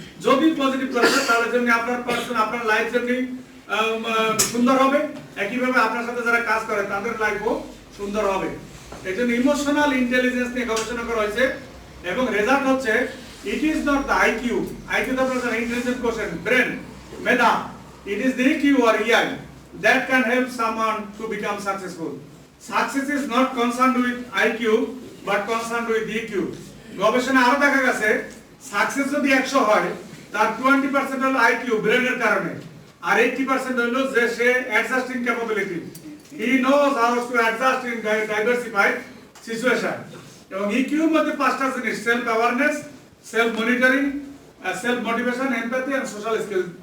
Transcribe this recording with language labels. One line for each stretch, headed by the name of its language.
Bangla: যদি পজিটিভ করা যায় তাহলে যেমনি আপনার পার্সন, আপনার লাইফ যেমনি সুন্দর হবে, একইভাবে আপনার সাথে যারা কাজ করে তাদের লাইফও সুন্দর হবে। এই জন্য ইমোশনাল ইন্টেলিজেন্স নিয়ে গবেষণা করা হয়েছে এবং রেজাল্ট হচ্ছে
English: It is not the IQ.
Bangla: IQ তো আপনারা intelligent question, brain, Medha.
English: It is the EQ or EI that can help someone to become successful. Success is not concerned with IQ but concerned with EQ.
Bangla: গবেষণা আরো দেখা গেছে success যদি 100 হয়, তার 20% হলো আইকিউ, ব্রেনের কারণে, আর 80% হলো যে সে adjusting capability.
English: He knows how to adjust in diversified situation.
Bangla: এবং ইকিউর মধ্যে 5টা জিনিস: self awareness, self monitoring, self motivation, empathy and social skill.